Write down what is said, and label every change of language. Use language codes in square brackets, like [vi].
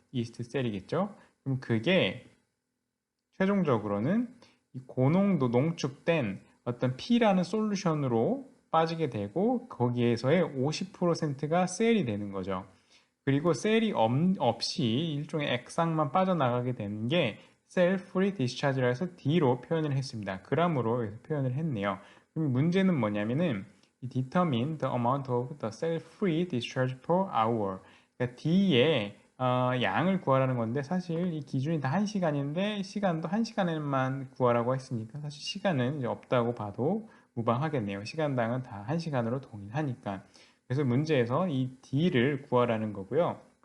[ko] 이스트 셀이겠죠. 그럼 그게 최종적으로는 이 고농도 농축된 어떤 P라는 솔루션으로 빠지게 되고 거기에서의 50%가 셀이 되는 거죠. 그리고 셀이 없이 일종의 액상만 빠져나가게 되는 게 셀 프리 디스차지라 해서 D로 표현을 했습니다. 그람으로 표현을 했네요. 그럼 문제는 뭐냐면은 [en] determine the amount of the cell free discharge per hour. [ko] 그러니까 D의 양을 구하라는 건데 사실 이 기준이 다 1시간인데 시간도 1시간에만 구하라고 했으니까 사실 시간은 이제 없다고 봐도 무방하겠네요. 시간당은 다 1시간으로 동일하니까. 그래서 문제에서 이 D를 구하라는 거고요.